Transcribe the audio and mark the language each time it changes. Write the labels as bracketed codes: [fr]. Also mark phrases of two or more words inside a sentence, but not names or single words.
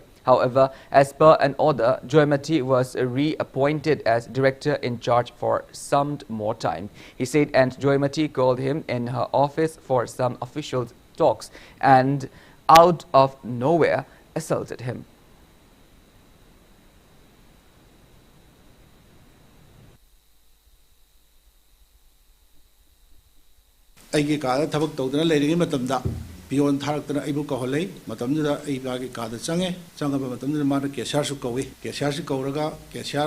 [en] However, as per an order, Joymati was reappointed as director in charge for some more time. He said and Joymati called him in her office for some official talks and out of nowhere assaulted him. [mni] ꯑꯩꯒꯤ ꯀꯥꯗ ꯊꯕꯛ ꯇꯧꯗꯅ ꯂꯩꯔꯤꯉꯩ ꯃꯇꯝꯗ ꯄꯤꯌꯣꯟ ꯊꯥꯔꯛꯇꯅ ꯑꯩꯕꯨ ꯀꯧꯍꯜꯂꯦ ꯃꯇꯝꯗꯨꯗ ꯑꯩ ꯃꯥꯒꯤ ꯀꯥꯗ ꯆꯪꯉꯦ ꯆꯪꯉꯕ ꯃꯇꯝꯗꯨꯗ ꯃꯥꯅ ꯀꯦꯁꯤꯌꯥꯔꯁꯨ ꯀꯧꯏ ꯀꯦꯁꯤꯌꯥꯔꯁꯤ ꯀꯧꯔꯒ ꯀꯦꯁꯤꯌꯥꯔ